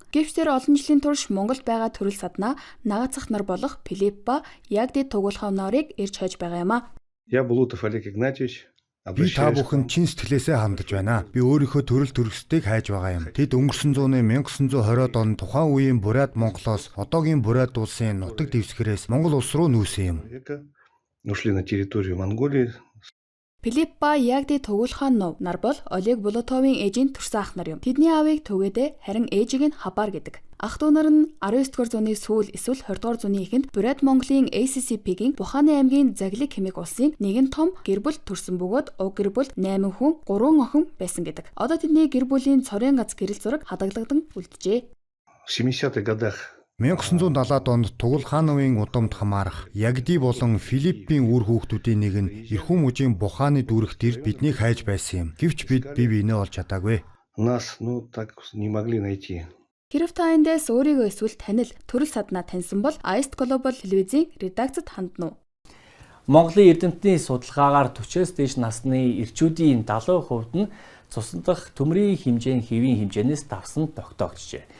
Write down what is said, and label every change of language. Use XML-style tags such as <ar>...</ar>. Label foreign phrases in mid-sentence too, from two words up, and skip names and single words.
<mn>Гэвчээр олон жилийн турш Монголд байгаа төрөл саднаа нагацх нар болох Филипп ба Ягди Тугулхав нарыг ирж хойж байгаа юм а.</mn> <ru>Я Булутов Олег Игнатьевич.</ru> <mn>Би та бүхэнд чин сэтгэлээсээ хандаж байна. Би өөрийнхөө төрөл төрөстийг хайж байгаа юм. Тэд өнгөрсөн зууны 1920-од он тухайн үеийн Бурайд Монголоос одоогийн Бурайд улсын нутаг дэвсгэрээс Монгол улс руу нүүсэн юм.</mn> <ru>Ушли на территорию Монголии.</ru> <mn>Филиппа Ягди Тугулханов нар бол Олег Болотовын ээжийн төрсөн ах нар юм. Тэдний аавыг түгээдэ харин ээжийг нь Хабар гэдэг. Ах дүү нар нь 19-р зууны сүүл эсвэл 20-р зууны эхэнд Бурят Монголын ACCP-гийн Буханы аймгийн Заглик хэмээх улсын нэгэн том гэр бүл төрсөн бөгөөд уг гэр бүл 8 хүн, 3 охин байсан гэдэг. Одоо тэдний гэр бүлийн цорын гац гэрэл зураг хадаглагдан үлджээ.</mn> <ru>70-х годах</ru> <mn>1970-ад онд Тугулхановын удамд хамаарах Ягди болон Филиппийн үр хүүхдүүдийн нэг нь эрхэм мужийн Буханы дүүрэгтэр биднийг хайж байсан юм. Гэвч бид бие биенээ олж чадаагүй.</mn> <ru>нас, так не могли найти.</ru> <mn>Хэрв та эндээс өөрийгөө эсвэл танил төрөл саднаа таньсан бол Iced Global телевизийн редакцид хандна уу? Монголын эрдэмтний судалгаагаар 40-с дээш насны эрчүүдийн 70% нь цусндах төмрийн хэмжээ хэвийн хэмжээнээс давсан тогтоогджээ.</mn>